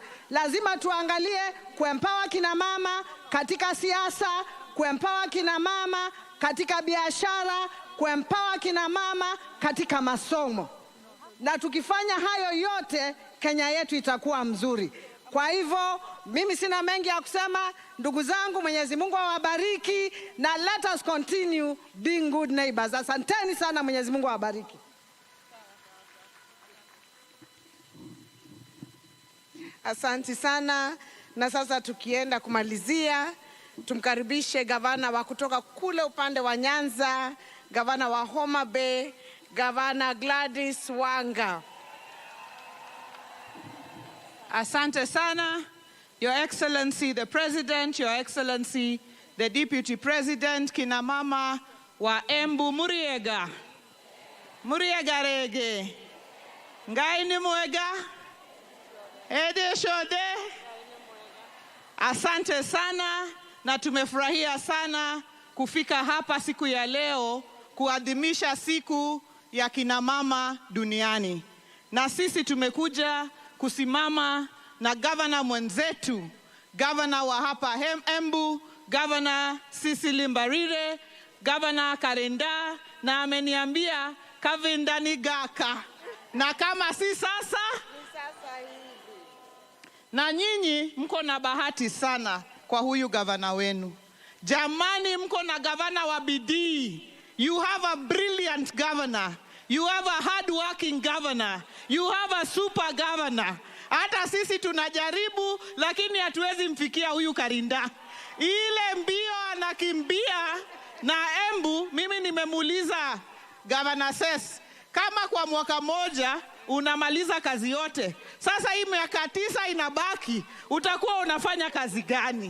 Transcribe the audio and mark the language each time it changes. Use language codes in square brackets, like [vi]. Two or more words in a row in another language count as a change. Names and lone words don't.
[sw] Lazima tuangalie kuempower kina mama katika siasa, kuempower kina mama katika biashara, kuempower kina mama katika masomo. Na tukifanya hayo yote, Kenya yetu itakuwa mzuri. Kwa hivyo mimi sina mengi ya kusema. Ndugu zangu, Mwenyezi Mungu awabariki, na [en] let us continue being good neighbors. [sw] Asanteni sana, Mwenyezi Mungu awabariki. Asante sana. Na sasa tukienda kumalizia, tumkaribishe gavana wa kutoka kule upande wa Nyanza, gavana wa Homa Bay, Gavana Gladys Wanga. Asante sana, [en] Your Excellency the President, Your Excellency the Deputy President, [sw] kina mama wa Embu, [en] Muriega. [ebu] Muriega rege. Ngai ni mwega. Ede shode. [sw] Asante sana, na tumefurahia sana kufika hapa siku ya leo kuadhimisha siku ya kina mama duniani. Na sisi tumekuja kusimama na gavana mwenzetu, gavana wa hapa Embu, gavana Cecily Mbarire, gavana Karenda, na ameniambia [ebu] kavindani gaka. [sw] Na kama si sasa, na nyinyi mko na bahati sana kwa huyu gavana wenu. Jamani, mko na gavana wa bidii. [en] You have a brilliant governor. You have a hard-working governor. You have a super governor. [sw] Hata sisi tunajaribu, lakini hatuwezi mfikia huyu Karinda. Ile mbio anakimbia na Embu, mimi nimemuuliza Governor Ses, kama kwa mwaka moja unamaliza kazi yote, sasa hii miaka 9 inabaki, utakuwa unafanya kazi gani?